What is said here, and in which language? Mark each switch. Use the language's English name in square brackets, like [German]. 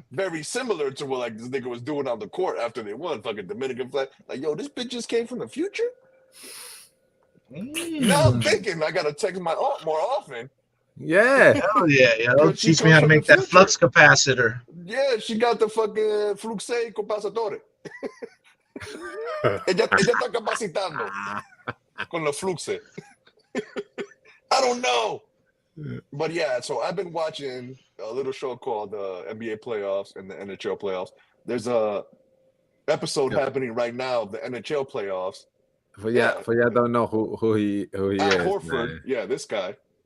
[English] Very similar to what like this nigga was doing on the court after they won. Fucking Dominican flag. Like, yo, this bitch just came from the future? Now I'm thinking I got to text my aunt more often. Yeah. Hell yeah. Teach me how to make that flux capacitor. Yeah, she got the fucking flux capacitor. [Spanish] ella está capacitando con la flux. [English] I don't know. But yeah, so I've been watching a little show called the NBA playoffs and the NHL playoffs. There's a episode happening right now of the NHL playoffs. For y'all don't know who he is. Horford, man. Yeah, this guy.